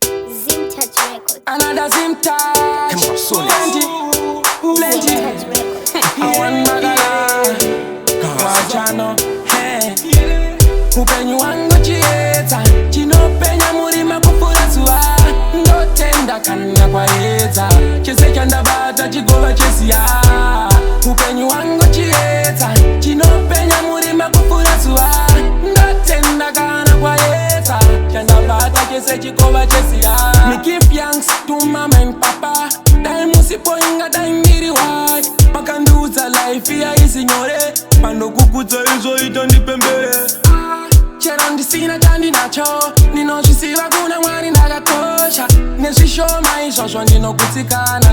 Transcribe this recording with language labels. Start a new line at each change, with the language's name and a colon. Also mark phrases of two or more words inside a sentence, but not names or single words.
English: Zim Touch Records. Another Zim Touch. Come on, Sony. Plenty, plenty. Zim Touch Records. I want Magala. Gaza. Wachano. Hey.
Shona: Upenyu wangu chiedza. Chinopenya murima kufura zuva. Ndotenda kana kwaedza. Chese chandabata chigova chesiya. Upenyu wangu chiedza. Chinopenya murima kufura zuva. Ndotenda kana kwaedza. Chandabata chese chigova chesiya.
English: Me give thanks to mama and papa.
Shona: Dai musipo inga dai ndiri wai. Makanduza life ya isi nyore. Pano kukutsa izo ita ndipembere. Ah, chero ndisina chandi nacho. Ndinozvisiva kuna Mwari ndakatosha. Nezvishoma izvozvo ndinokutsikana.